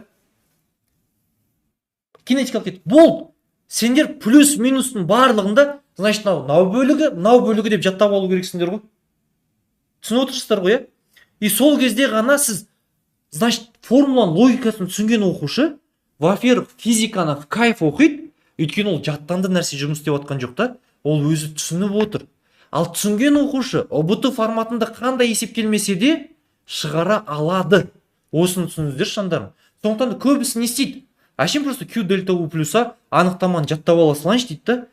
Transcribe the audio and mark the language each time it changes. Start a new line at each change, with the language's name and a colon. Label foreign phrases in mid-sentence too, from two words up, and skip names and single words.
Kazakh: Кинетикалық кетеді. Бұл сендер плюс минустың барлығында, значит, мынау бөлігі деп жаттап алу керексіңдер ғой. Түсініп отырсыздар ғой, И сол кезде ғана сіз, значит, формуланың логикасын түсінген оқушы, во-первых, физиканы
Russian: в кайф
Kazakh: оқиды, өйткені ол жаттанды нәрсе жұмыс істеп жатқан жоқ та, ол өзі түсініп отыр. Ал түсінген оқушы ОБТ форматында қандай есептелмесе де шығара алады. Осыны түсініңіздер, жандарым. Сондықтан да көбісі не істейді? Әшейін просто Q дельта U плюса анықтаманы жаттап ала салайыншы дейді да.